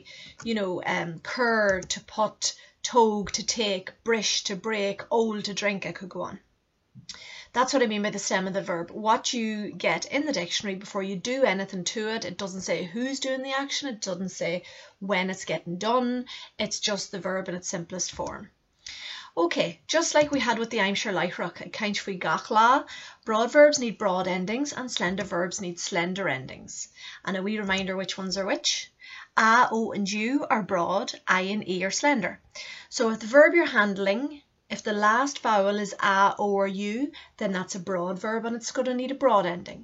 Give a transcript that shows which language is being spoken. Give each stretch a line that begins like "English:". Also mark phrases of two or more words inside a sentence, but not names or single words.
English: You know, cur, to put, togue, to take, brish, to break, old, to drink. I could go on. That's what I mean by the stem of the verb. What you get in the dictionary before you do anything to it. It doesn't say who's doing the action. It doesn't say when it's getting done. It's just the verb in its simplest form. Okay, just like we had with the
Irish: Aimsir Fháistineach,
English: a kind of
Irish: gach lá,
English: broad verbs need broad endings and slender verbs need slender endings. And a wee reminder which ones are which. A, O and U are broad, I and E are slender. So if the verb you're handling, if the last vowel is A, O or U, then that's a broad verb and it's going to need a broad ending.